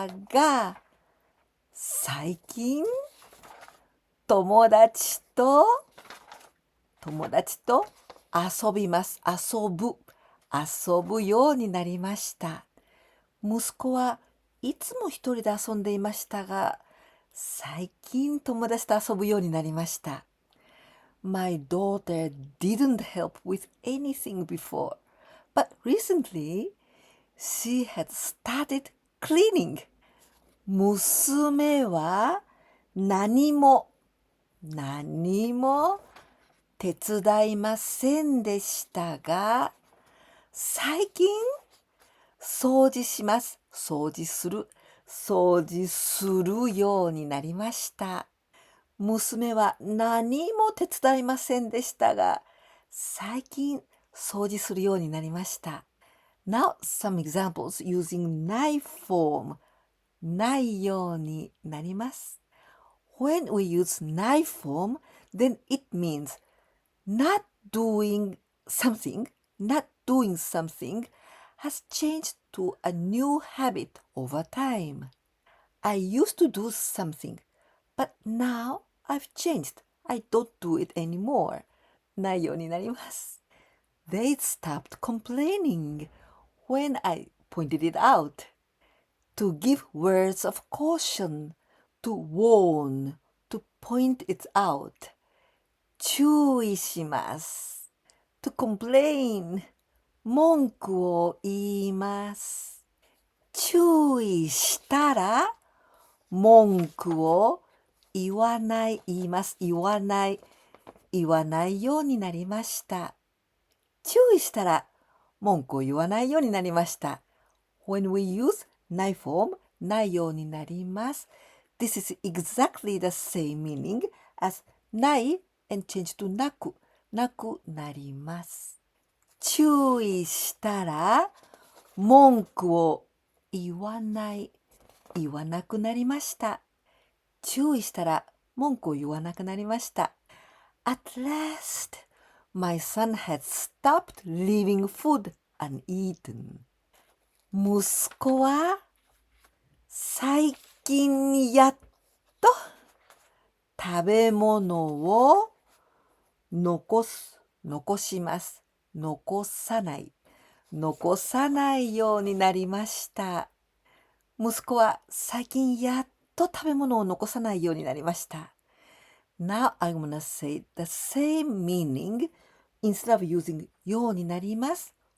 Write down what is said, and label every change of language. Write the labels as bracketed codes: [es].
[ja] が、最近友達と遊ぶようになりました。息子はいつも一人で遊んでいましたが、最近友達と遊ぶようになりました。 [en] My daughter didn't help with anything before, but recently she had started cleaning. [ja] 娘は何も手伝いませんでしたが、最近掃除するようになりました。娘は何も手伝いませんでしたが、最近掃除するようになりました。 [en] Now some examples using ないform ないようになります。 When we use ない form, then it means not doing something has changed to a new habit over time. I used to do something, but now I've changed. I don't do it anymore. ないようになります。 They stopped complaining when I pointed it out. To give words of caution, to warn, to point it out. [ja] 注意します。 [en] To complain, [ja] 文句を言います。注意したら文句を言わないようになりました。注意したら文句を言わないようになりました。 [en] When we use ない form ないようになります。 This is exactly the same meaning as ない and change to なくなります。 [ja] 注意したら文句を言わなくなりました。注意したら文句を言わなくなりました。 [en] At last, my son had stopped leaving food uneaten. [ja] 息子は最近やっと食べ物を残さないようになりました。息子は最近やっと食べ物を残さないようになりました。 [en] Now I'm gonna say the same meaning instead of using ようになります。